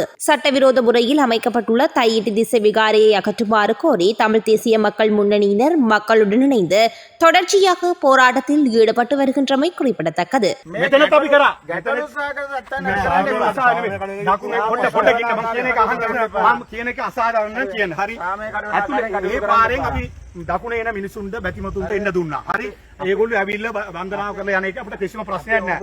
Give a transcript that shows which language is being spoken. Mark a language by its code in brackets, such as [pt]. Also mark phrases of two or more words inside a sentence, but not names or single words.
[ta] சட்டவிரோத முறையில் அமைக்கப்பட்டுள்ள தையிட்டி திசவிகாரையை அகற்றுமாறு கோரி தமிழ் தேசிய மக்கள் முன்னணியினர் மக்களுடன் இணைந்து தொடர்ச்சியாக போராட்டத்தில் ஈடுபட்டு வருகின்றமை குறிப்பிடத்தக்கது. [si] දකුණේ එන මිනිසුන්ට බැතිමතුන්ට එන්න දුන්නා. හරි. ඒගොල්ලෝ ඇවිල්ලා වන්දනා කරලා යන එක අපිට කිසිම ප්‍රශ්නයක් නැහැ.